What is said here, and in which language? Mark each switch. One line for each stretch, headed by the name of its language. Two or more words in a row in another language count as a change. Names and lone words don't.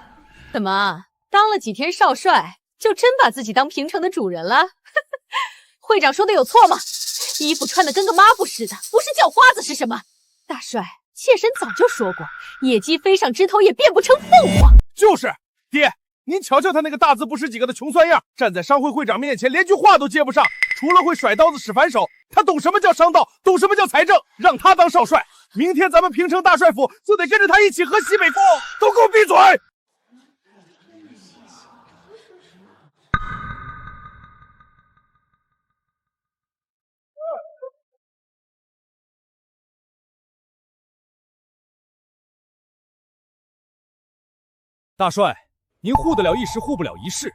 Chinese: 怎麼當了幾天少帥，就真把自己當平城的主人了？會長說的有錯嗎？衣服穿得跟個抹布似的，不是叫花子是什麼？大帥，妾身早就說過，野雞飛上枝頭也變不成鳳凰。就是爹，您瞧瞧他那個大字不識幾個的窮酸樣，站在商會會長面前連句話都接不上，除了會甩刀子使反手，他懂什麼叫商道，懂什麼叫財政，讓他當少帥，明天咱們平城大帥府就得跟着他一起喝西北風。都給我閉嘴！大帥，您護得了一時，護不了一世。